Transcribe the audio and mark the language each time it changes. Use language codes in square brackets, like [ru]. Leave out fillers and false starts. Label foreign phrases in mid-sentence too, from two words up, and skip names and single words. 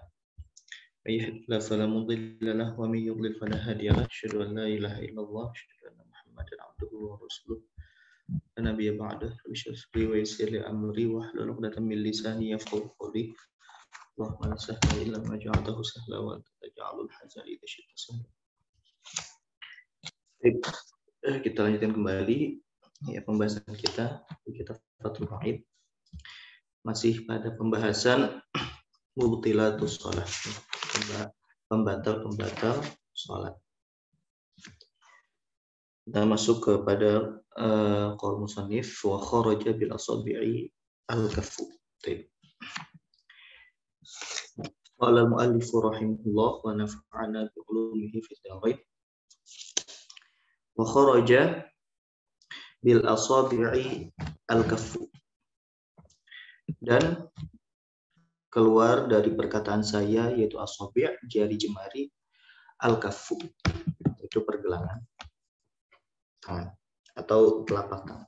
[ar] من يهده الله فلا مضل له ومن يضلل فلا هادي له. أشهد أن لا إله إلا الله وأشهد أن محمدا عبده ورسوله. لا نبي بعده. رب ويسر لي أمري واحلل عقدة من لساني يفقهوا قولي. اللهم لا سهل إلا ما جعلته سهلا وأنت تجعل الحزن إذا شئت سهلا. [id] Kita lanjutkan kembali ya pembahasan kita di kitab Fathul Mu'in, masih pada pembahasan [ar] مبطلات الصلاة, [id] pembatal salat. Kita masuk kepada [ar] قول مصنف وخرج بالأصابع الكف. قال المؤلف رحمه الله ونفعنا بعلومه في الدارين. وخرج بالأصابع الكف, [id] dan keluar dari perkataan saya yaitu asabi', jari jemari, al-kaffu itu pergelangan tangan atau telapak tangan.